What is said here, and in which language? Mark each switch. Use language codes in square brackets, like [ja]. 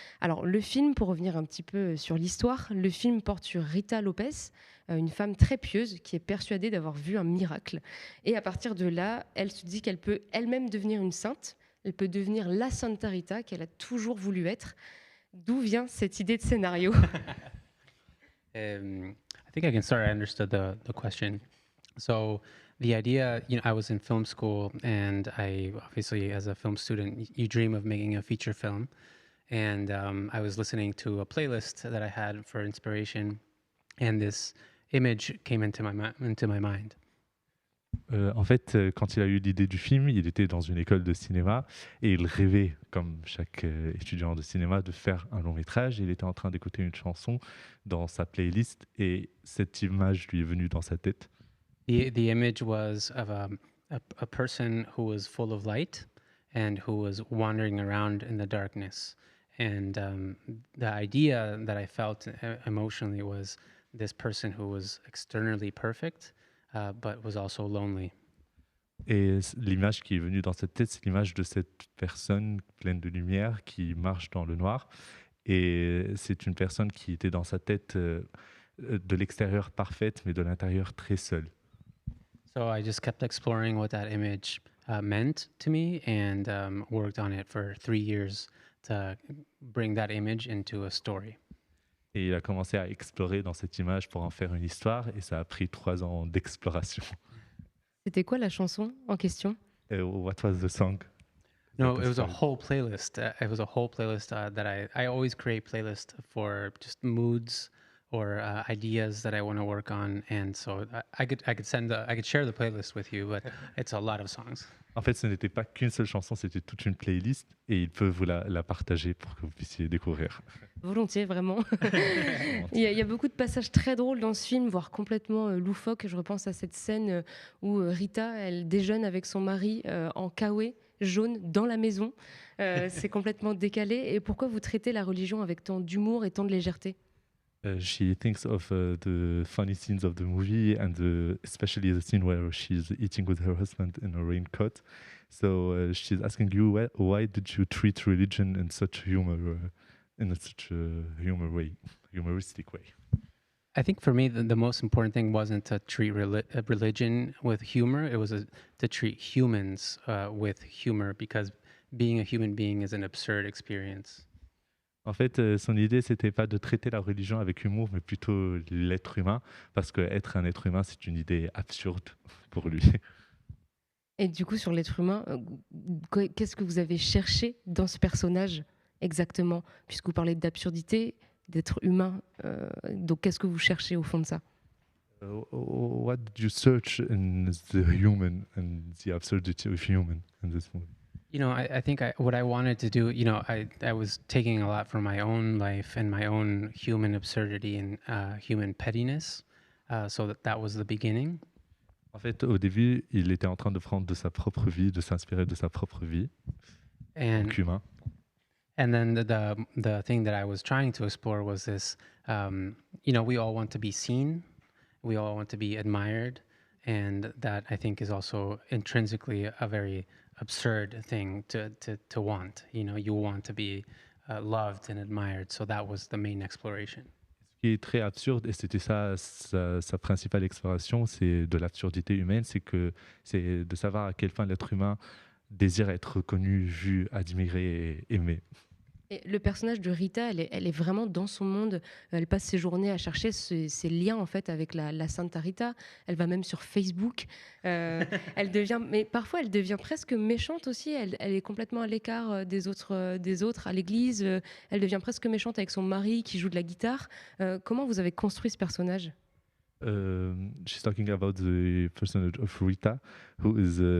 [fr] Alors le film, pour revenir un petit peu sur l'histoire, le film porte sur Rita Lopez, une femme très pieuse qui est persuadée d'avoir vu un miracle. Et à partir de là, elle se dit qu'elle peut elle-même devenir une sainte, elle peut devenir la Santa Rita qu'elle a toujours voulu être. D'où vient cette idée de scénario? [en] I think I can start. I understood the question. So the idea, I was in film school, and I obviously, as a film student, you dream of making a feature film. And I was listening to a playlist that I had for inspiration, and this image came into my mind. [fr] En fait, quand il a eu l'idée du film, il était dans une école de cinéma et il rêvait, comme chaque étudiant de cinéma, de faire un long métrage. Il était en train d'écouter une chanson dans sa playlist et cette image lui est venue dans sa tête. [en] The image was of a person who was full of light and who was wandering around in the darkness. And the idea that I felt emotionally was this person who was externally perfect, but was also lonely. [fr] Et l'image qui est venue dans cette tête, c'est l'image de cette personne pleine de lumière qui marche dans le noir. Et c'est une personne qui était dans sa tête de l'extérieur parfaite, mais de l'intérieur très seule. [en] So I just kept exploring what that image meant to me, and worked on it for 3 years to bring that image into a story. [fr] Et il a commencé à explorer dans cette image pour en faire une histoire, et ça a pris 3 ans d'exploration. C'était quoi la chanson en question? [en] What was the song? No, it was a Sorry. whole playlist. It was a whole playlist that I always create playlists for just moods or ideas that I want to work on, and so I could share the playlist with you, but it's a lot of songs. [fr] En fait, ce n'était pas qu'une seule chanson, c'était toute une playlist, et il peut vous la partager pour que vous puissiez découvrir. Volontiers, vraiment. Il y a beaucoup de passages très drôles dans ce film, voire complètement loufoques. Je repense à cette scène où Rita, elle déjeune avec son mari en kawaii jaune dans la maison. C'est complètement décalé. Et pourquoi vous traitez la religion avec tant d'humour et tant de légèreté? [en] She thinks of the funny scenes of the movie, and especially the scene where she's eating with her husband in a raincoat. So she's asking you, why did you treat religion in such such a humoristic way? I think for me, the most important thing wasn't to treat religion with humor. It was to treat humans with humor, because being a human being is an absurd experience. [fr] En fait, son idée, c'était pas de traiter la religion avec humour, mais plutôt l'être humain, parce qu'être un être humain, c'est une idée absurde pour lui. Et du coup, sur l'être humain, qu'est-ce que vous avez cherché dans ce personnage exactement? Puisque vous parlez d'absurdité, d'être humain. Donc, qu'est-ce que vous cherchez au fond de ça? [en] What did you search in the human and the absurdity of human in this movie? I think what I wanted to do, I was taking a lot from my own life and my own human absurdity and human pettiness. So that was the beginning. [fr] En fait, au début, il était en train de prendre de sa propre vie, de s'inspirer de sa propre vie, en [en] And [fr] tant qu'humain. [en] and then the thing that I was trying to explore was this, we all want to be seen, we all want to be admired, and that I think is also intrinsically a very absurd thing to want. You want to be loved and admired. So that was the main exploration. [fr] Ce qui est très absurde, et c'était ça sa principale exploration, c'est de l'absurdité humaine, c'est de savoir à quel point l'être humain désire être reconnu, vu, admiré et aimé. Et le personnage de Rita, elle est vraiment dans son monde. Elle passe ses journées à chercher ses liens en fait avec la Santa Rita. Elle va même sur Facebook. Mais parfois elle devient presque méchante aussi. Elle est complètement à l'écart des autres à l'église. Elle devient presque méchante avec son mari qui joue de la guitare. Comment vous avez construit ce personnage? [en] She's talking about the personage of Rita, who is